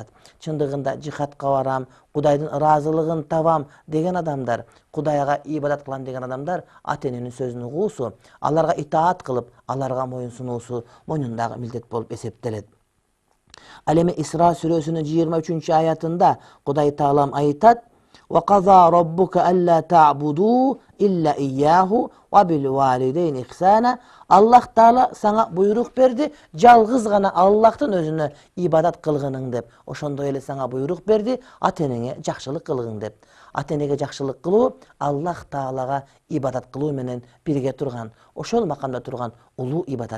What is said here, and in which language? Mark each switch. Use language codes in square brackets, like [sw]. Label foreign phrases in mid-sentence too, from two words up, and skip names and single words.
[ky] Чындыгында жихадка барам, Кудайдын ыраазылыгын табам деген адамдар, Кудайга ибадат кылам деген адамдар ата эненин сөзүн угуусу, аларга итаат кылып, аларга моюн сунуусу мойнундагы милдет болуп эсептелет. Ал эми Исра сүрөсүнүн 23-аятында Кудай Таалам айтат: [ar] "وقضى ربك ألا تعبدوا إلا إياه وبالوالدين إحسانا." [ky] Аллах Таала сага буйрук берди, жалгыз гана Аллахтын өзүнө ибадат кылгының деп. Ошондой эле сага буйрук берди, ата энеңе жакшылык кылгың деп. Ата энеге жакшылык кылуу Аллах Таалага ибадат кылуу менен бирге турган, ошол макамда турган улуу ибадат.